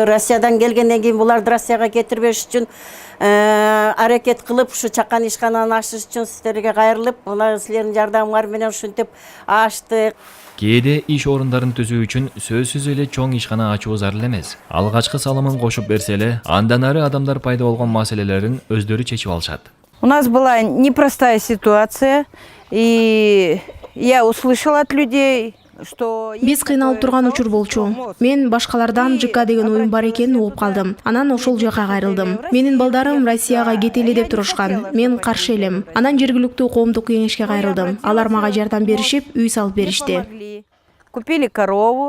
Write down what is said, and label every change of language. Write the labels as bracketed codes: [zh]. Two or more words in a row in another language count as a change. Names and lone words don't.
[ky] Россиядан келгенден кийин буларды Россияга кетирбеш үчүн аракет кылып, ушу чакан ишкананы ачыш үчүн сиздерге кайрылып, мына силердин жардамыңар менен ушинтип ачтык. Кээде иш орундарын түзүү үчүн сөзсүз эле чоң ишкана ачуу зарыл эмес. Алгачкы салымын кошуп берсе эле, андан ары адамдар пайда болгон маселелерин өздөрү чечип алышат. [ru] У нас была непростая ситуация, и я услышала от людей, что... [ky] Биз кыйналып турган учур болчу. Мен башкалардан ЖК деген оюн бар экенин угуп калдым. Анан ошол жака кайрылдым. Менин балдарым Россияга кетели деп турушкан. Мен каршы элем. Анан жергиликтүү коомдук кеңешке кайрылдым. Алар мага жардам беришип, үй салып беришти. [ru] Купили корову.